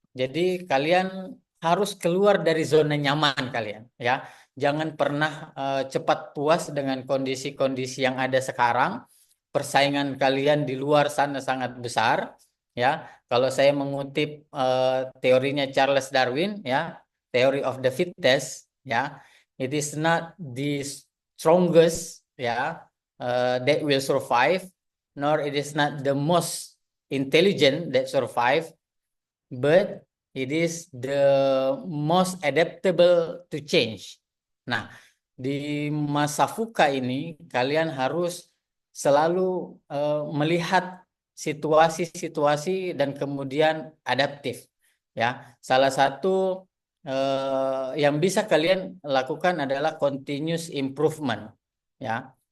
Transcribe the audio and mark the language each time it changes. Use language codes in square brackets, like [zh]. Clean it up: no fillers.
[id] Jadi kalian harus keluar dari zona nyaman kalian, ya. Jangan pernah cepat puas dengan kondisi-kondisi yang ada sekarang. Persaingan kalian di luar sana sangat besar, ya. Kalau saya mengutip teorinya [en] Charles Darwin, ya, theory of the fittest, ya, it is not the strongest, ya, that will survive, nor it is not the most intelligent that survive, but it is the most adaptable to change. [id] Nah, di masa VUCA ini kalian harus selalu melihat situasi-situasi dan kemudian adaptif, ya. Salah satu yang bisa kalian lakukan adalah continuous improvement, ya.